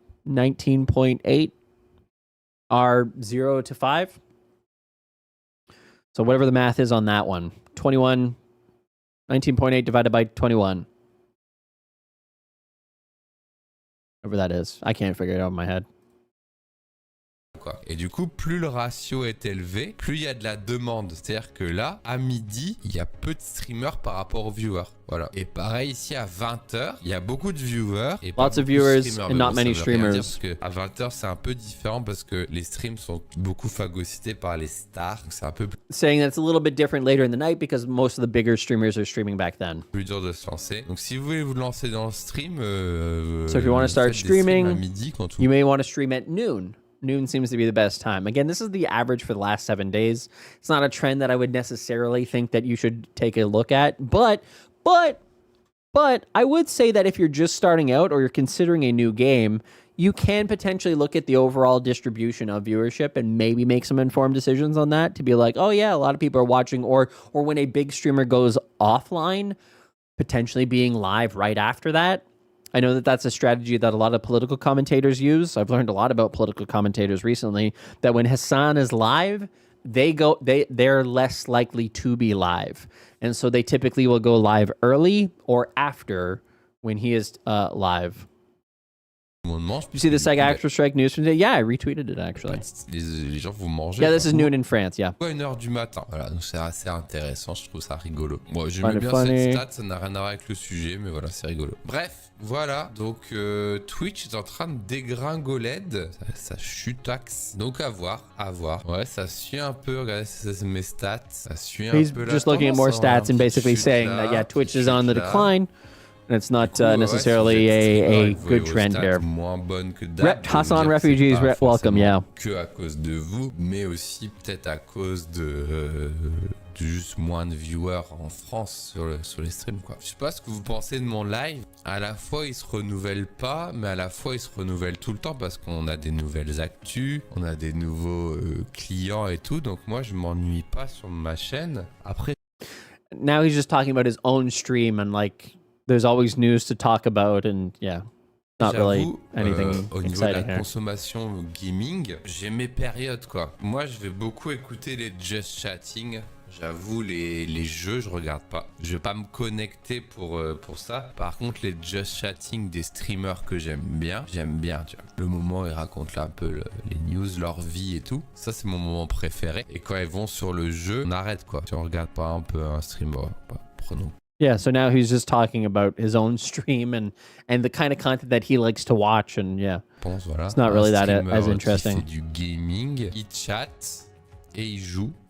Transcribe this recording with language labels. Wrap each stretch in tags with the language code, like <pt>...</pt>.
<en>19.8 are 0 to 5. So whatever the math is on that one. 19.8 divided by 21. Whatever that is. I can't figure it out in my head.</en> <fr>Et du coup, plus le ratio est élevé, plus il y a de la demande. C'est-à-dire que là, à midi, il y a peu de streamers par rapport aux viewers. Voilà. Et pareil, ici, à 20h, il y a beaucoup de viewers. Et</fr> <en>lots of viewers and not many streamers.</en> <fr>Parce que à 20h, c'est un peu différent parce que les streams sont beaucoup phagocytés par les stars. Donc c'est un peu</fr> <en>saying that's a little bit different later in the night because most of the bigger streamers are streaming back then.</en> <fr>Plus dur de se lancer. Donc si vous voulez vous lancer dans le stream,</fr> <en>so if you want to start streaming,</en> <fr>à midi, quand</fr> <en>you may want to stream at noon. Noon seems to be the best time. Again, this is the average for the last 7 days. It's not a trend that I would necessarily think that you should take a look at, but But I would say that if you're just starting out or you're considering a new game, you can potentially look at the overall distribution of viewership and maybe make some informed decisions on that to be like, oh yeah, a lot of people are watching, or when a big streamer goes offline, potentially being live right after that. I know that that's a strategy that a lot of political commentators use. I've learned a lot about political commentators recently, that when Hassan is live, they're less likely to be live. And so they typically will go live early or after when he is live. You see the SEG Actor Strike news from today? Yeah, I retweeted it actually.</en> <fr>Les gens vont manger.</fr> <en>Yeah, this is noon in France, yeah.</en> <fr>1h du matin. Voilà, donc c'est assez intéressant, je trouve ça rigolo. Moi, j'aime bien cette stat, ça n'a rien à voir avec le sujet, mais voilà, c'est rigolo. Bref, voilà, donc Twitch est en train de dégringoler, ça chutaxe. Donc à voir. Ouais, ça suit un peu, regardez, c'est mes stats, ça suit un peu la tendance.</fr> <en>He's just looking at more stats and basically saying that, yeah, Twitch is on the decline. And it's not necessarily a good trend here. Hassan Refugees, welcome, yeah.</en> <fr>Que à cause de vous, mais aussi peut-être à cause de juste moins de viewers en France sur les streams, quoi. Je sais pas ce que vous pensez de mon live. À la fois, il se renouvelle pas, mais à la fois, il se renouvelle tout le temps parce qu'on a des nouvelles actus, on a des nouveaux clients et tout. Donc moi, je m'ennuie pas sur ma chaîne. Après.</fr> <en>Now he's just talking about his own stream and like. There's always news to talk about and yeah, not really anything</en> <fr>au niveau</fr> <en>exciting</en> <fr>de la consommation gaming, j'ai mes périodes quoi. Moi, je vais beaucoup écouter les just chatting. J'avoue, les jeux, je regarde pas. Je vais pas me connecter pour ça. Par contre, les just chatting des streamers que j'aime bien, tu vois. Le moment où ils racontent là un peu les news, leur vie et tout. Ça, c'est mon moment préféré. Et quand ils vont sur le jeu, on arrête quoi. Si on regarde pas un peu un streamer, prenons.</fr> <en>Yeah, so now he's just talking about his own stream and the kind of content that he likes to watch and yeah.</en> <fr>Voilà,</fr> <en>it's not really that as interesting.</en> <fr>Il fait du gaming, il chatte et il joue.</fr>